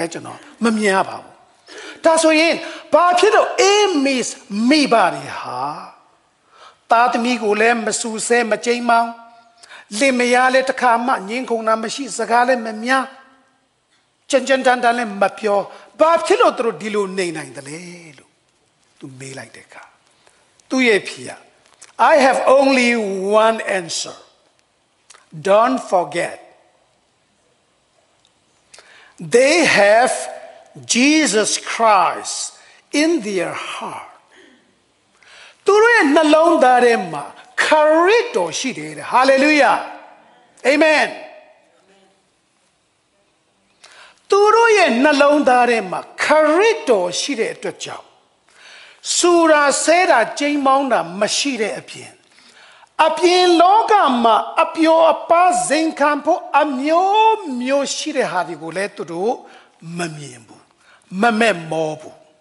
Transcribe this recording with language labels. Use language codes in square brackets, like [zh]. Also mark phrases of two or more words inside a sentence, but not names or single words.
[my] လည်းကျွန်တော်မမြင်ရပါဘူးဒါဆိုရင်ဘာဖြစ်လို့အေးမစ်မိဘတွေဟာသားသမီးကိုလည်းမဆူဆဲမကြိမ်မောင်းလင်မယားလည်းတစ်ခါမှငင်းခုန်တာမရှိစကားလည်းမများကြံကြံတန်တန်လည်းမပြောဘာဖြစ်လို့သူတို့ဒီလိုနေနိုင်တယ်လဲလို့သူမေးလိုက်တဲ့အခါသူရဲ့ဖြေရ [en] I have only one answer. Don't forget. They have Jesus Christ in their heart. [my] သူတို့ရဲ့နှလုံးသားထဲမှာခရစ်တော်ရှိတယ်တဲ့ Hallelujah. Amen. သူတို့ရဲ့နှလုံးသားထဲမှာခရစ်တော်ရှိတဲ့အတွက်ကြောင့်စူရာဆဲတာကျိန်းမောင်းတာမရှိတဲ့အပြင်လောကမှာအပျော်အပါးဇင်ခံဖို့အမျိုးမျိုးရှိတဲ့ဟာတွေကိုလည်းသူတို့မမြင်ဘူးမမဲ့မောဘူး